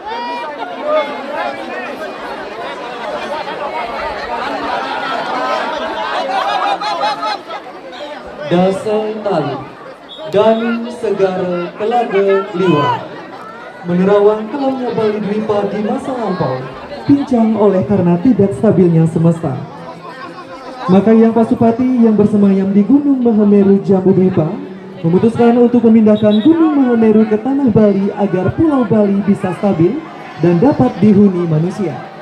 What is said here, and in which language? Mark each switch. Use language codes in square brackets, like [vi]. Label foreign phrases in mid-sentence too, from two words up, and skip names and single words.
[id] Dasa Tali dan Segara Telaga Liwar menerawang kelamnya Bali Dwipa di masa lampau, pincang oleh karena tidak stabilnya semesta. Maka Yang Pasupati yang bersemayam di Gunung Mahameru Jambu Dwipa memutuskan untuk memindahkan Gunung Mahameru ke tanah Bali agar Pulau Bali bisa stabil dan dapat dihuni manusia.